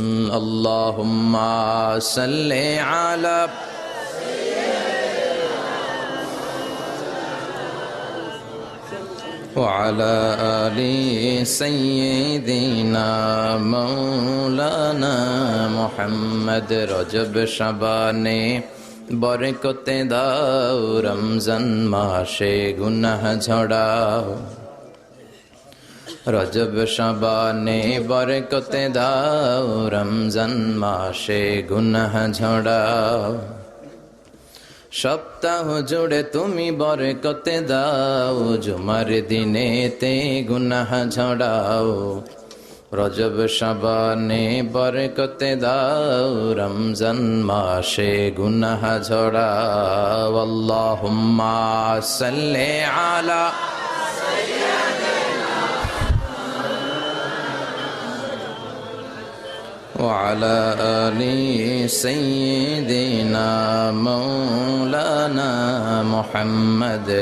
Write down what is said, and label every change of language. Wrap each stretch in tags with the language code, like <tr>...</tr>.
<ar>আল্লাহুম্মা সাল্লি আলা وعلى آل سيدنا مولانا محمد।</ar> <bn>রজব শাবানে বরকতে দাও, রমজান মাসে গুনাহ ঝড়াও। রজব শাবানে বরকতে দাও, রমজান মাসে গুনাহ ঝড়াও। সপ্তাহ জুড়ে তুমি বরকতে দাও, জুমার দিনেতে গুনাহ ঝড়াও। রজব শাবানে বরকতে দাও, রমজান মাসে গুনাহ ঝড়াও।</bn> <ar>আল্লাহুম্মা সাল্লি আলা وعلى آل سيدنا مولانا محمد।</ar>